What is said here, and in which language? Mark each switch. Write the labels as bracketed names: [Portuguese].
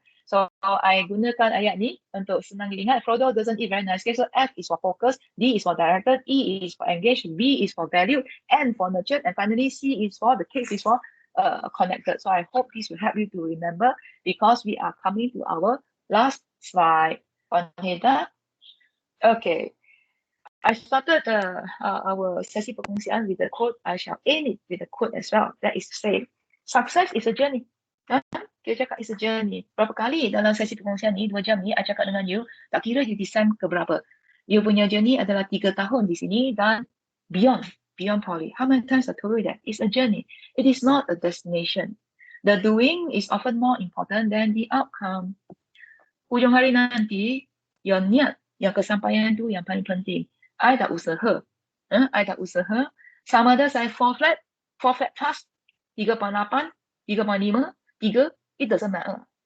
[Malay] So I gunakan ayat ni untuk senang diingat. [English] Frodo doesn't eat very nice cakes. So F is for focus, D is for directed, E is for engaged, V is for valued, N for nurtured, and finally C is for the cakes is for connected. So I hope this will help you to remember, because we are coming to our last slide. Okay. I started our [Malay] sesi perkongsian [English] with the quote. I shall end it with the quote as well. That is to say, success is a journey. [Malay] Kita cakap [English] it's a journey. [Malay] Berapa kali dalam sesi perkongsian ni, 2 jam ni, I cakap dengan you, tak kira you design ke berapa. You punya journey adalah 3 tahun di sini dan beyond poly. [English] How many times I told you that? It's a journey. It is not a destination. The doing is often more important than the outcome. [Malay] Hujung hari nanti, your niat, yang kesampaian tu yang paling penting. I tak usaha. I tak usaha. Sama ada saya 4 flat plus, 3.8, 3.5, 3, [English] it doesn't matter.